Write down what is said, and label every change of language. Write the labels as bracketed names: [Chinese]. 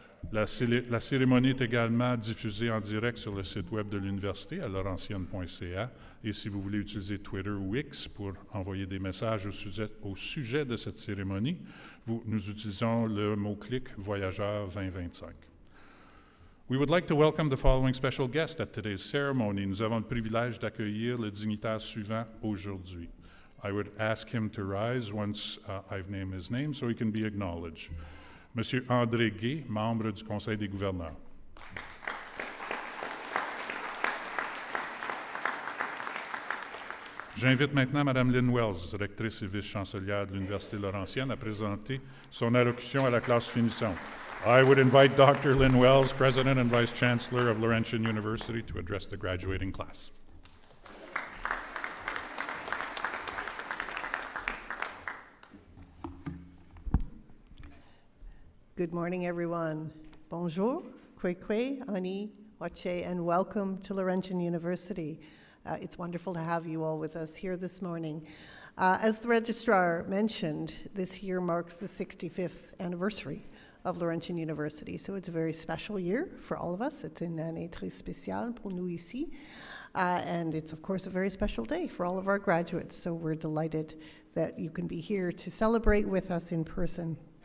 [French] La cérémonie est également diffusée en direct sur le site web de l'Université à laurentienne.ca, et si vous voulez utiliser Twitter ou X pour envoyer des messages au sujet de cette cérémonie, nous utilisons le mot-clic « Voyageur 2025 ». [English] We would like to welcome the following special guest at today's ceremony. [French] Nous avons le privilège d'accueillir le dignitaire suivant aujourd'hui. [English] I would ask him to rise once I've named his name so he can be acknowledged. [French] Monsieur André Gay, membre du Conseil des gouverneurs. J'invite maintenant Mme Lynn Wells, rectrice et vice-chancelière de l'Université Laurentienne, à présenter son allocution à la classe finissante. [English] I would invite Dr. Lynn Wells, President and Vice Chancellor of Laurentian University, to address the graduating class. Good morning, everyone. Bonjour, kwekwe, ani, wache, and welcome to Laurentian University. It's wonderful to have you all with us here this morning. As the registrar mentioned, this year marks the 65th anniversary of Laurentian University. So it's a very special year for all of us. [French] It's une année très spéciale pour nous ici. [English] And it's, of course, a very special day for all of our graduates. So we're delighted that you can be here to celebrate with us in person.